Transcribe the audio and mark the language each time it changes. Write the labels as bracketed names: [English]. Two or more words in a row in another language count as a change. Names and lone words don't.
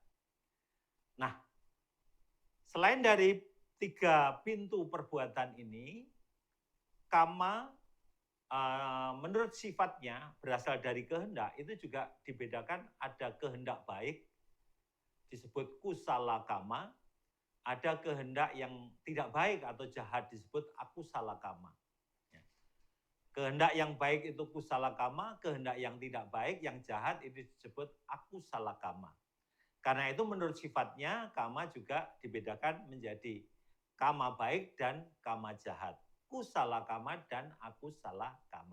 [Indonesian] Nah, selain dari 3 pintu perbuatan ini, kama menurut sifatnya berasal dari kehendak, itu juga dibedakan, ada kehendak baik, disebut [Pali] kusala kama, [Indonesian] ada kehendak yang tidak baik atau jahat, disebut [Pali] akusala kama. [Indonesian] Kehendak yang baik itu [Pali] kusala kama, [Indonesian] kehendak yang tidak baik, yang jahat itu disebut [Pali] akusala kama. [Indonesian] Karena itu menurut sifatnya, kama juga dibedakan menjadi kama baik dan kama jahat. [Pali] Kusala kama dan akusala kama.